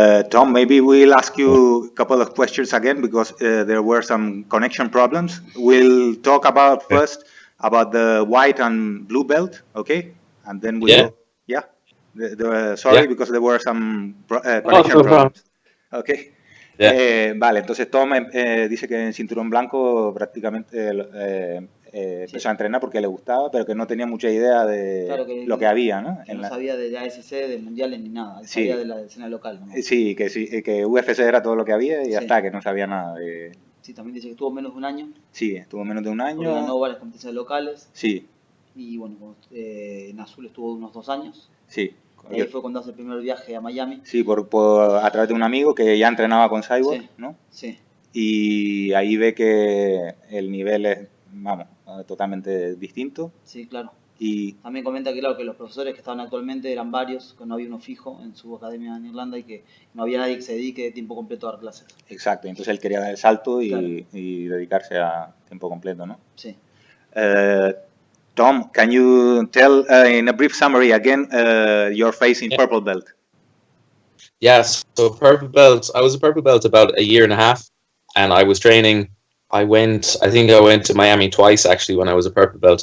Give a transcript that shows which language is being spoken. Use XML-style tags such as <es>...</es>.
<en>Tom, maybe we'll ask you a couple of questions again because there were some connection problems. We'll talk about first about the white and blue belt, okay? And then we'll go. Yeah. Sorry, because there were some connection problems. Okay.</en> <es>Vale, entonces Tom dice que en cinturón blanco prácticamente empezó a entrenar porque le gustaba, pero que no tenía mucha idea de lo que había, ¿no? Que no sabía de ADCC, de mundiales ni nada, sabía de la escena local, ¿no? Sí, que UFC era todo lo que había y ya está, que no sabía nada de... Sí, también dice que estuvo menos de un año. Sí, estuvo menos de un año. Porque ganó varias competencias locales. Sí. Y bueno, en azul estuvo unos 2 años. Sí. Y ahí fue cuando hace el primer viaje a Miami. Sí, a través de un amigo que ya entrenaba con Cyborg, sí, ¿no? Sí. Y ahí ve que el nivel es, vamos, totalmente distinto. Sí, claro. Y también comenta que, claro, que los profesores que estaban actualmente eran varios, que no había uno fijo en su academia en Irlanda y que no había nadie que se dedique de tiempo completo a dar clases. Exacto, entonces él quería dar el salto y dedicarse a tiempo completo, ¿no? Sí.</es> <en>Tom, can you tell in a brief summary again your phase in purple belt? Yes, so purple belt, I was a purple belt about a year and a half, and I was training. I think I went to Miami twice actually when I was a purple belt.</en>